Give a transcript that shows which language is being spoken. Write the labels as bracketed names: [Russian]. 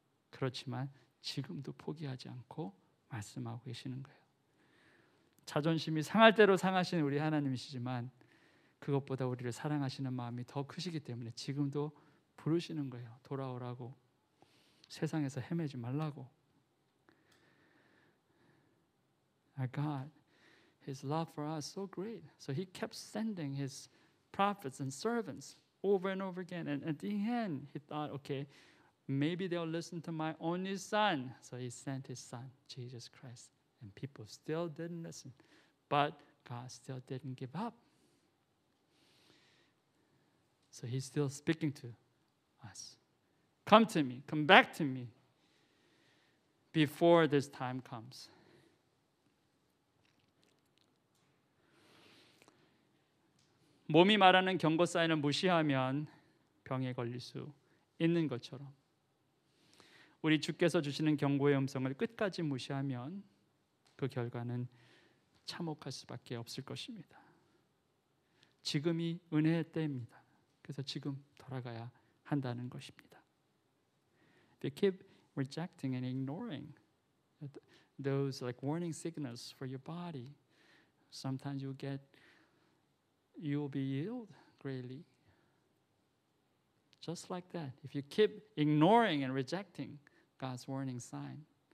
[Korean] 그렇지만 지금도 포기하지 않고 말씀하고 계시는 거예요. 자존심이 상할 대로 상하시는 우리 하나님이시지만 그것보다 우리를 사랑하시는 마음이 더 크시기 때문에 지금도 부르시는 거예요. 돌아오라고. 세상에서 헤매지 말라고. [English] Our God, His love for us is so great. So He kept sending His prophets and servants over and over again. And at the end, He thought, okay, maybe they'll listen to my only son. So He sent His Son, Jesus Christ. And people still didn't listen. But God still didn't give up. So He's still speaking to us. Come to me, come back to me before this time comes. [Korean] 몸이 말하는 경고 사인을 무시하면 병에 걸릴 수 있는 것처럼 우리 주께서 주시는 경고의 음성을 끝까지 무시하면 그 결과는 참혹할 수밖에 없을 것입니다. 지금이 은혜의 때입니다. 그래서 지금 돌아가야 한다는 것입니다. [English] If you keep rejecting and ignoring those like warning signals for your body, sometimes you will be ill greatly. Just like that. If you keep ignoring and rejecting God's warning sign,